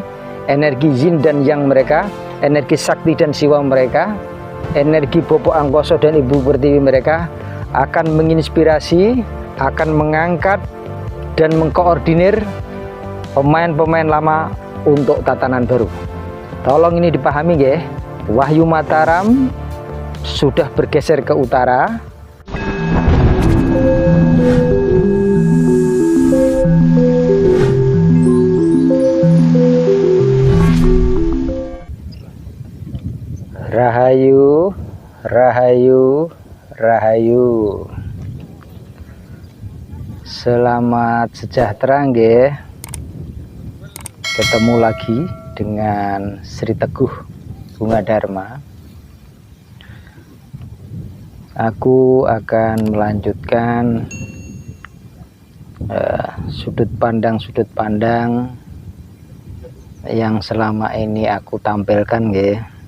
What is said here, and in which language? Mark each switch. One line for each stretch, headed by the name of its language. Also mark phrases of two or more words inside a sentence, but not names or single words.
Indonesian: Energi yin dan yang mereka, energi sakti dan siwa mereka, energi Bopo Angkoso dan Ibu Pertiwi mereka akan menginspirasi, akan mengangkat dan mengkoordinir pemain-pemain lama untuk tatanan baru. Tolong ini dipahami ya. Wahyu Mataram sudah bergeser ke utara. Rahayu, rahayu, rahayu. Selamat sejahtera nggih. Ketemu lagi dengan Sri Teguh Bunga Dharma. Aku akan melanjutkan sudut pandang yang selama ini aku tampilkan nggih.